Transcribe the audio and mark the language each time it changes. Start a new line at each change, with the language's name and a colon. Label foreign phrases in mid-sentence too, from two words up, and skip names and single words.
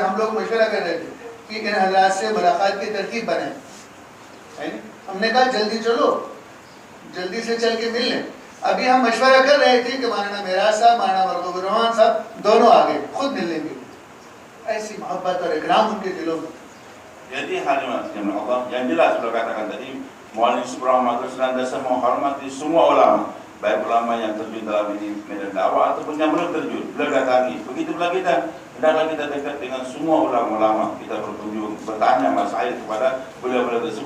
Hindi: हम लोग मशवरा कर रहे थे कि इन हज़रात से मुलाकात की तरकीब बनाए. हमने कहा जल्दी चलो, जल्दी से चल के मिल लें. अभी हम मशवरा कर रहे थे कि मौलाना मेहराज साहब, मौलाना मरहूब रहमान साहब दोनों आ गए, खुद मिलने के. ऐसी मोहब्बत और इकराम उनके दिलों में.
Indonesian: Jadi hadirin Allah, yang jelas sudah katakan tadi, Maulana Yusuf Rahmatullahi senantiasa menghormati semua ulama, baik ulama yang terjun dalam ini medan dakwah ataupun yang belum terjun. Beliau datangi. Begitu pula kita, hendaklah kita dekat dengan semua ulama-ulama. Kita berkunjung, bertanya masail kepada beliau-beliau tersebut.